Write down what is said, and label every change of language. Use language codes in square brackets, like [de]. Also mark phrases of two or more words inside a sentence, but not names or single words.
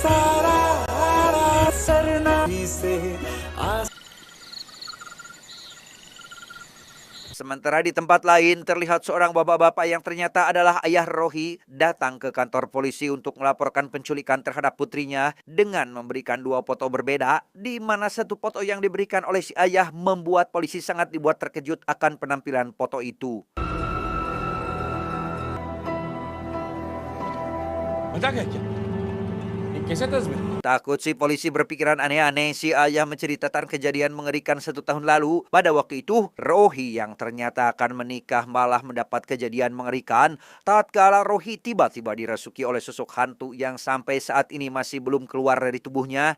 [id] Sementara di tempat lain terlihat seorang bapak-bapak yang ternyata adalah ayah Rohi datang ke kantor polisi untuk melaporkan penculikan terhadap putrinya dengan memberikan dua foto berbeda, di mana satu foto yang diberikan oleh si ayah membuat polisi sangat dibuat terkejut akan penampilan foto itu. [hi] मजाक है क्या? ये कैसा तस्वीर? [id] Takut si polisi berpikiran aneh-aneh, si ayah menceritakan kejadian mengerikan 1 tahun lalu. Pada waktu itu, Rohi yang ternyata akan menikah malah mendapat kejadian mengerikan tatkala Rohi tiba-tiba dirasuki oleh sosok hantu yang sampai saat ini masih belum keluar dari tubuhnya.